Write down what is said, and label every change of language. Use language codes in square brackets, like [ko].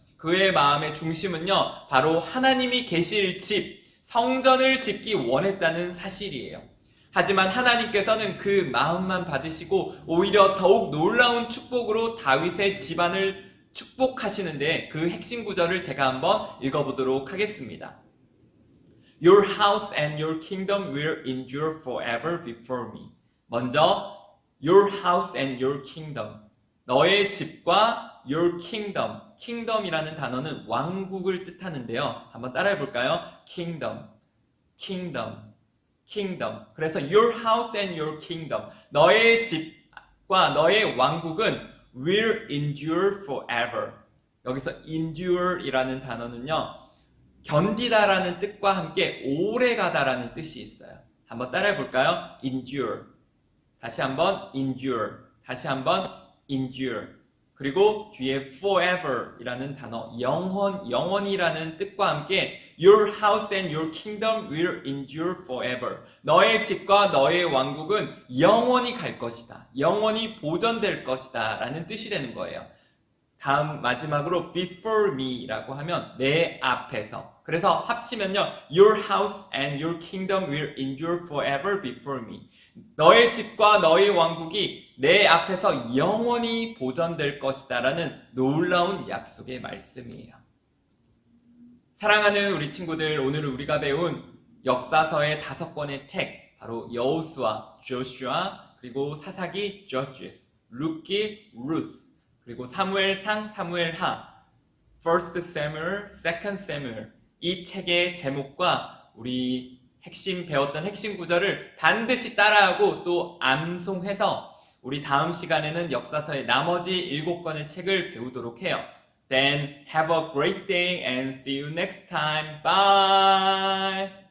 [ko] 그의 마음의 중심은요, 바로 하나님이 계실 집, 성전을 짓기 원했다는 사실이에요. 하지만 하나님께서는 그 마음만 받으시고 오히려 더욱 놀라운 축복으로 다윗의 집안을 축복하시는데 그 핵심 구절을 제가 한번 읽어보도록 하겠습니다. [en] Your house and your kingdom will endure forever before me. [ko] 먼저 [en] your house and your kingdom. [ko] 너의 집과 [en] your kingdom. [ko] kingdom이라는 단어는 왕국을 뜻하는데요. 한번 따라해 볼까요? kingdom, kingdom, kingdom. 그래서 [en] your house and your kingdom. [ko] 너의 집과 너의 왕국은 [en] will endure forever. [ko] 여기서 endure이라는 단어는요, 견디다라는 뜻과 함께 오래가다라는 뜻이 있어요. 한번 따라해 볼까요? endure. 다시 한번 endure. 다시 한번 endure. 그리고 뒤에 forever이라는 단어, 영원이라는 뜻과 함께 [en] your house and your kingdom will endure forever. [ko] 너의 집과 너의 왕국은 영원히 갈 것이다. 영원히 보존될 것이다. 라는 뜻이 되는 거예요. 다음 마지막으로 [en] before me [ko] 라고 하면 내 앞에서. 그래서 합치면요, [en] your house and your kingdom will endure forever before me. [ko] 너의 집과 너의 왕국이 내 앞에서 영원히 보존될 것이다 라는 놀라운 약속의 말씀이에요. 사랑하는 우리 친구들, 오늘 우리가 배운 역사서의 5권의 책, 바로 여호수아, 조슈아, 그리고 사사기, Judges, 룻기, Ruth, 그리고 사무엘상, 사무엘하, First Samuel, Second Samuel, 이 책의 제목과 우리 배웠던 핵심 구절을 반드시 따라하고 또 암송해서 우리 다음 시간에는 역사서의 나머지 7권의 책을 배우도록 해요. [en] Then have a great day and see you next time. Bye!